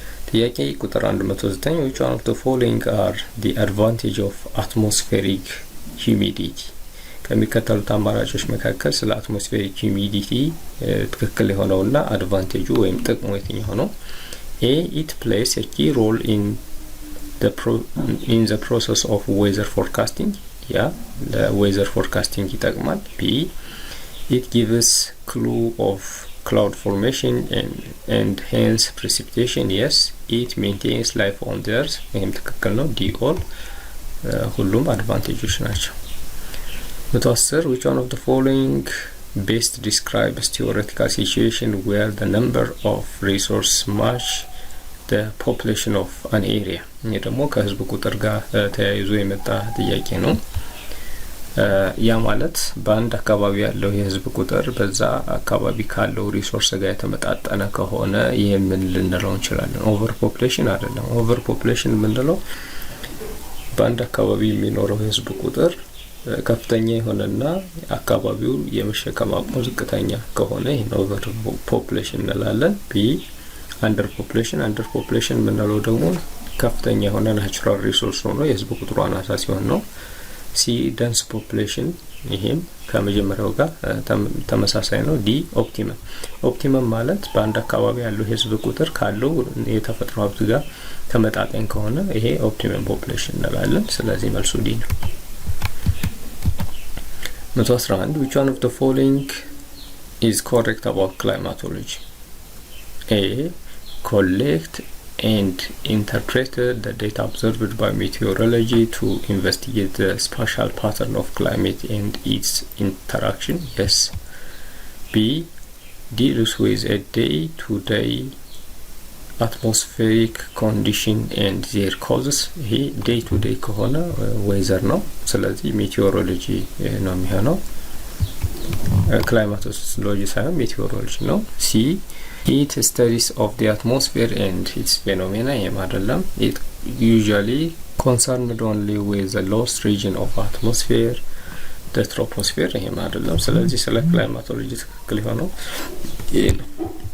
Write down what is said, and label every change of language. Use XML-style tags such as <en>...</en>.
<en>ጥያቄ ቁጥር 109 which one of the following are the advantage of atmospheric humidity</en> <am>ከሚከተሉት አማራጮች መካከል ስለ አትሞስፌሪክ ሂዩሚዲቲ ትክክል የሆነውና አድቫንቴጁ ወይም ጥቅሙ የትኛው ነው?</am> <en>ኤ it plays a key role in the process of weather forecasting</en> <am>ያ ለዌዘር ፎርካስቲንግ ይጠቅማል።</am> <en>ቢ it gives clue of cloud formation and hence precipitation yes it maintains life on the earth</en> <am>ይሄም ትክክል ነው። ዲ ኦል ሁሉም አድቫንቴጆች ናቸው። 110</am> <en>which one of the following best describes theoretical situation where the number of resource match the population of an area</en> <am>ይሄ ደግሞ ከህዝብ ቁጥር ጋር ተያይዞ የመጣ ጥያቄ ነው። ያ ማለት በአንድ አካባቢ ያለው የህዝብ ቁጥር በዛ አካባቢ ካለው ሪሶርስ ጋር የተመጣጠነ ከሆነ ይሄ ምን ልንለው እንችላለን? ኦቨር ፖፑሌሽን አይደለም። ኦቨር ፖፑሌሽን የምንለው በአንድ አካባቢ የሚኖረው የህዝብ ቁጥር ከፍተኛ የሆነና አካባቢው የመሸከም አቅሙ ዝቅተኛ ከሆነ ይሄ ኦቨር ፖፑሌሽን እንላለን። ቢ አንደር ፖፑሌሽን የምንለው ደግሞ ከፍተኛ የሆነ ናቹራል ሪሶርስ ሆኖ የህዝብ ቁጥሩ አናሳ ሲሆን ነው። ሲ ደንስ ፖፑሌሽን ይሄም ከመጀመሪያው ጋር ተመሳሳይ ነው። ዲ ኦፕቲመም ማለት በአንድ አካባቢ ያለው የህዝብ ቁጥር ካለው የተፈጥሮ ሀብት ጋር ተመጣጣኝ ከሆነ ይሄ ኦፕቲመም ፖፑሌሽን እንላለን። ስለዚህ መልሱ ዲ ነው። 111</am> <en>which one of the following is correct about climatology? A collect and interpret the data observed by meteorology to investigate the spatial pattern of climate and its interaction yes. B deals with a day-to-day atmospheric condition and their causes</en> <am>ይሄ day to day ከሆነ ዌዘር ነው። ስለዚህ ሜቴዎሮሎጂ ነው የሚሆነው። ክላይማቶሎጂ ሳይሆን ሜቴዎሮሎጂ ነው። ሲ</am> <en>it studies of the atmosphere and its phenomena</en> <am>ይሄም አይደለም።</am> <en>it usually concerned only with the lowest region of atmosphere the troposphere</en> <am>ይሄም አይደለም። ስለዚህ ስለ ክላይማቶሎጂ ትክክል የሆነው ይሄ ነው።</am>